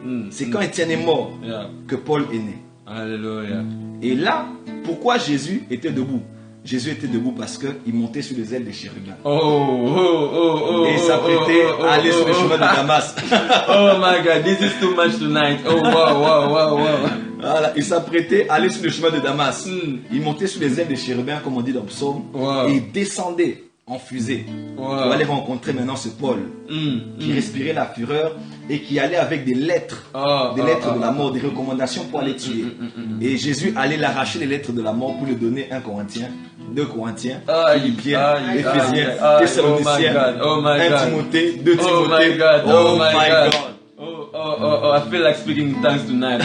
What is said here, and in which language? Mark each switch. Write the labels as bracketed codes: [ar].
[fr] C'est quand Étienne est mort que Paul est né. Alléluia. Et là, pourquoi Jésus était debout? Jésus était debout parce qu'il montait sur les ailes des chérubins. Et il s'apprêtait à aller sur le chemin de Damas. [en] Oh my God, this is too much tonight. Oh wow. [fr] Voilà, il s'apprêtait à aller sur le chemin de Damas. Il montait sur les ailes des chérubins, comme on dit dans le psaume. Et il descendait en fusée. Wow. Tu vas aller rencontrer maintenant ce Paul qui respirait la fureur et qui allait avec des lettres, de la mort, des recommandations pour aller tuer. Et Jésus allait l'arracher les lettres de la mort pour lui donner 1 Corinthiens, 2 Corinthiens, Philippiens, Éphésiens, Thessaloniciens, 1 Timothée, 2 Timothée. [en] Oh my God. Oh, I feel like speaking in tongues tonight.